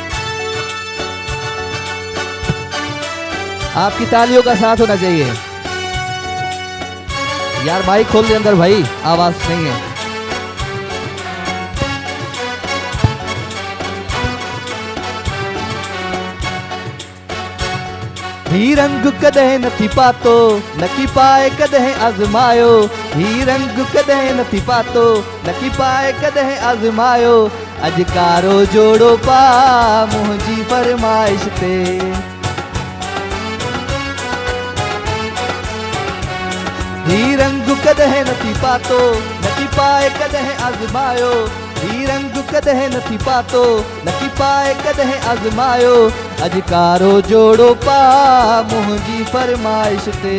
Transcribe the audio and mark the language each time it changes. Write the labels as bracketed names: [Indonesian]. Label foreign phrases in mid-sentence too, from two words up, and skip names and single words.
[Hindi] आपकी तालियों का साथ होना चाहिए यार। माइक खोल दे अंदर भाई, आवाज नहीं है। [Sindhi] ही रंग कदे नथी पातो, नकी पाए कदे आजमायो। ही रंग कदे नथी पातो, नकी पाए कदे आजमायो। अजकारो जोड़ो पा मुंहिंजी फरमाइश ते। ही रंग कदे नथी पातो, नकी पाए कदे आजमायो। ही रंग कदे नथी पातो, नकी पाए कदे आजमायो। अजकारो जोड़ो पा मुंहिंजी फरमाइश ते।